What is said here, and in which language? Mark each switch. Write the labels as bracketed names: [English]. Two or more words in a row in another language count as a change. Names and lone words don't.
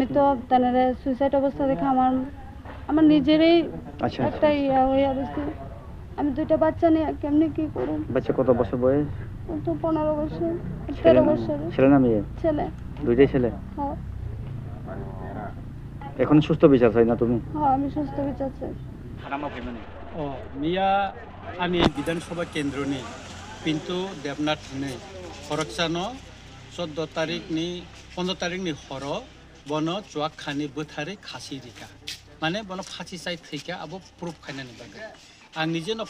[Bangla] আমি তো তানারে সুইসাইড অবস্থা দেখে আমার নিজেরই একটা হয়ে গেছে আমি 2টা বাচ্চা নিয়ে কেমনি কি করুম? বাচ্চা কত বছর বয়স? ও তো 15 বছর, ছেলে 13 না- বছর। ছেলে না মেয়ে? ছেলে। দুইটাই ছেলে। হ্যাঁ এখন সুস্থ বিচার চাই না তুমি? হ্যাঁ, আমি সুস্থ বিচার চাই। [Kok Borok] मिया आनी विधानसभा केन्द्रनि पिंटू देवनाथ ने खरकसानो 14 तारिखनि 15 तारिखनि हर बनो चुआक खानी बोथारे खासी रिका माने बनो फाची साइ थैका अब प्रुफ खाइनानि बागै आं निजे न